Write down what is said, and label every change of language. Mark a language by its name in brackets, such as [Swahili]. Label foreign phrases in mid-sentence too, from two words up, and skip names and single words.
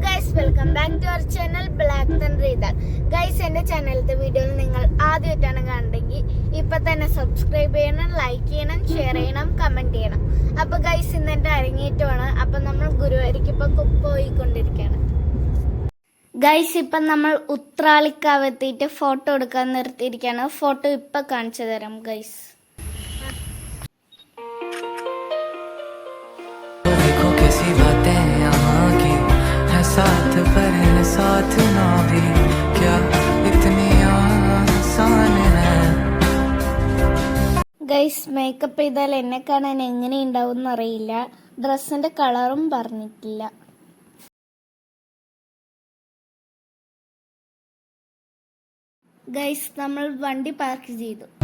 [English] welcome back to our channel [Malayalam] ബ്ലാക്ക് തണ്ടർ ഇതാൽ. ഗൈസ്, എൻ്റെ ചാനലിലത്തെ വീഡിയോയിൽ നിങ്ങൾ ആദ്യമായിട്ടാണ് കാണുന്നതെങ്കിൽ ഇപ്പൊ തന്നെ സബ്സ്ക്രൈബ് ചെയ്യണം, ലൈക്ക് ചെയ്യണം, ഷെയർ ചെയ്യണം, കമന്റ് ചെയ്യണം. അപ്പൊ ഗൈസ്, ഇന്ന് എൻ്റെ അരങ്ങേറ്റമാണ്. അപ്പൊ നമ്മൾ ഗുരുവായൂർക്ക് ഇപ്പൊ പോയിക്കൊണ്ടിരിക്കുകയാണ്. ഗൈസ്, ഇപ്പം നമ്മൾ ഉത്രാളിക്കാവ് എത്തിയിട്ട് ഫോട്ടോ എടുക്കാൻ നിർത്തിയിരിക്കുകയാണ്. ഫോട്ടോ ഇപ്പൊ കാണിച്ചു തരാം ഗൈസ്. [Hindi] साथ पर साथ ना भी क्या इतनी आसान है. [Malayalam] ഗൈസ്, മേക്കപ്പ് ചെയ്താൽ എന്നെ കാണാൻ എങ്ങനെയുണ്ടാവും അറിയില്ല. ഡ്രസ്സിന്റെ കളറും പറഞ്ഞിട്ടില്ല. ഗൈസ്, നമ്മൾ വണ്ടി പാർക്ക് ചെയ്തു.